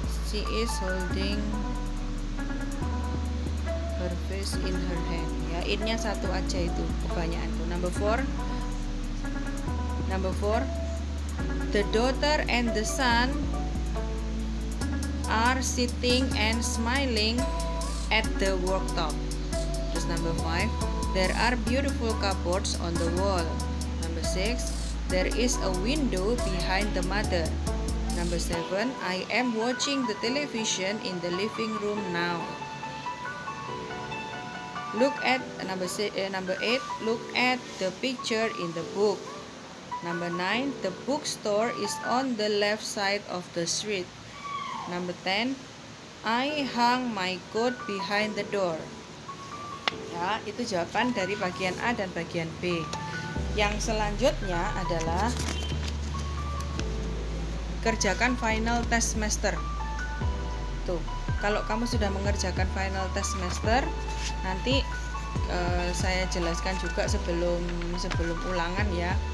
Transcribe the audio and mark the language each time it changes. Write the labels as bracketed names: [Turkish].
[English] She is holding her vase in her hand. [Indonesian] Ya, innya satu aja itu kebanyakan tuh. [English] Number four, the daughter and the son are sitting and smiling at the worktop. Terus number 5, there are beautiful cupboards on the wall. Number 6, there is a window behind the mother. Number 7, I am watching the television in the living room now. Look at number 8, look at the picture in the book. Number 9, the bookstore is on the left side of the street. Number 10, I hung my coat behind the door. [Indonesian] Ya, itu jawaban dari bagian A dan bagian B. Yang selanjutnya adalah kerjakan [English] final test semester. [Indonesian] Tuh, kalau kamu sudah mengerjakan [English] final test semester, [Indonesian] nanti saya jelaskan juga sebelum ulangan ya.